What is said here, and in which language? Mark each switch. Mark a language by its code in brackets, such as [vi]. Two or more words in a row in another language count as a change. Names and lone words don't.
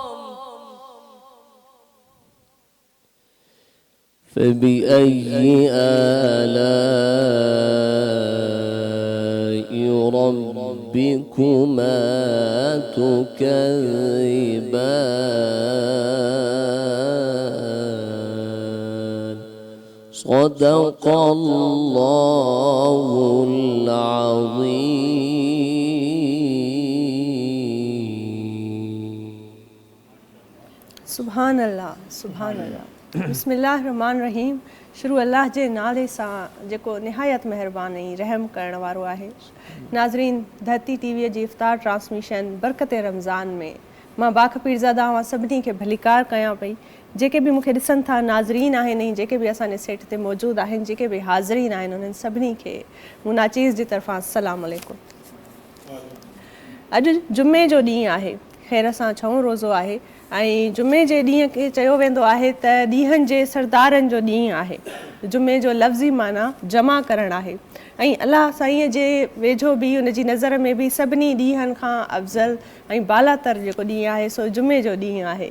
[ar] فبأي آلاء ربكما تكذبان صدق الله العظيم سبحان الله سبحان الله بسم الله الرحمن الرحيم [sd] शुरू अल्लाह जे नाले सां जेको निहायत महिरबान ऐं रहम करण वारो आहे। नाज़रीन, धरती टीवीअ जी इफ़्तार ट्रांसमिशन बरकत रमज़ान में मां बाख़पीरज़ादा आवां सभिनी खे भलीकार कयां पई। जेके बि मूंखे ॾिसनि था नाज़रीन आहिनि ऐं जेके बि असांजे सेट ते मौजूदु आहिनि, जेके बि हाज़रीन आहिनि, उन्हनि सभिनी खे मुना चीज़ जी तरफ़ां [ar] السلام عليكم. [sd] अॼु जुमे जो ॾींहुं आहे, ख़ैर सां छहों रोज़ो आहे ऐं जुमे जे ॾींहं खे चयो वेंदो आहे त ॾींहंनि जे सरदारनि जो ॾींहुं आहे। जुमे जो लफ़्ज़ी माना जमा करणु आहे ऐं अलाह साईंअ जे वेझो बि उन जी नज़र में बि सभिनी ॾींहंनि खां अफ़ज़ल ऐं बालातर जेको ॾींहुं आहे सो जुमे जो ॾींहुं आहे।